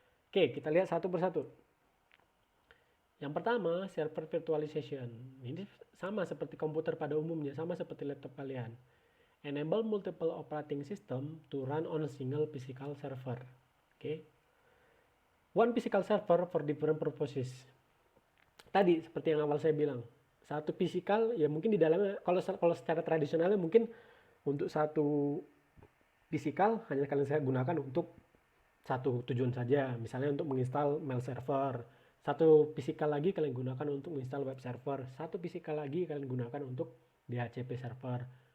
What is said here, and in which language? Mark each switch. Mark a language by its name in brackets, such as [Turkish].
[Indonesian] Oke, kita lihat satu persatu. Yang pertama, server virtualization. Ini sama seperti komputer pada umumnya, sama seperti laptop kalian. [English] Enable multiple operating system to run on a single physical server. Okay. One physical server for different purposes. [Indonesian] tadi seperti yang awal saya bilang, satu fisikal ya mungkin di dalamnya, kalau secara tradisionalnya mungkin untuk satu fisikal hanya kalian saya gunakan untuk satu tujuan saja, misalnya untuk menginstal mail server. Satu fisikal lagi kalian gunakan untuk menginstal web server. Satu fisikal lagi kalian gunakan untuk DHCP server.